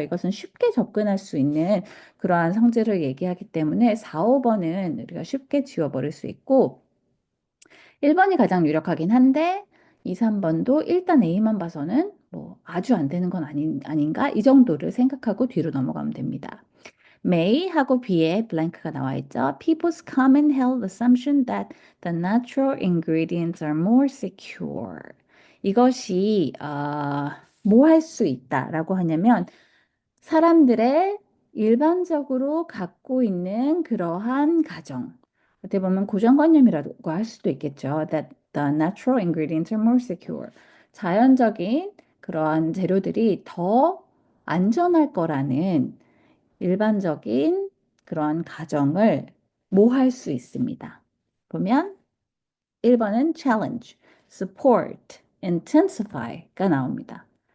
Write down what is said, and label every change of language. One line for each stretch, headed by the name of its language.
Korean: 이것은 쉽게 접근할 수 있는 그러한 성질을 얘기하기 때문에 4, 5번은 우리가 쉽게 지워버릴 수 있고 1번이 가장 유력하긴 한데 2, 3번도 일단 A만 봐서는 뭐 아주 안 되는 건 아닌가? 이 정도를 생각하고 뒤로 넘어가면 됩니다. May 하고 B에 블랭크가 나와 있죠.
English: People's common held assumption that the natural ingredients are more secure.
Korean: 이것이 뭐 할 수 있다라고 하냐면 사람들의 일반적으로 갖고 있는 그러한 가정. 어떻게 보면 고정관념이라고 할 수도 있겠죠.
English: That the natural ingredients are more secure.
Korean: 자연적인 그러한 재료들이 더 안전할 거라는 일반적인 그러한 가정을 모할 수 있습니다. 보면 1번은
English: challenge, support, intensify
Korean: 가 나옵니다.